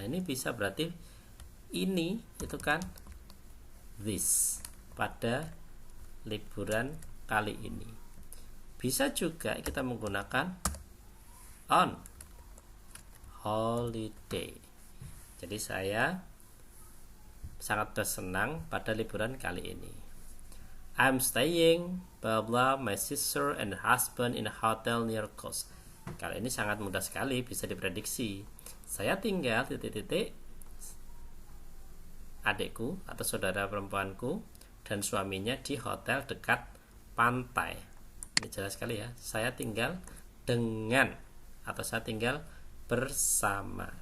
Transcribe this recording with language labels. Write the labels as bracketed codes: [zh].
[id] Nah, ini bisa berarti ini itu kan this, pada liburan kali ini. Bisa juga kita menggunakan on holiday. Jadi saya sangat bersenang pada liburan kali ini. [en] I'm staying blah blah my sister and husband in a hotel near coast. [id] Kali ini sangat mudah sekali, bisa diprediksi. Saya tinggal titik-titik adikku atau saudara perempuanku dan suaminya di hotel dekat pantai. Ini jelas sekali ya. Saya tinggal dengan atau saya tinggal bersama.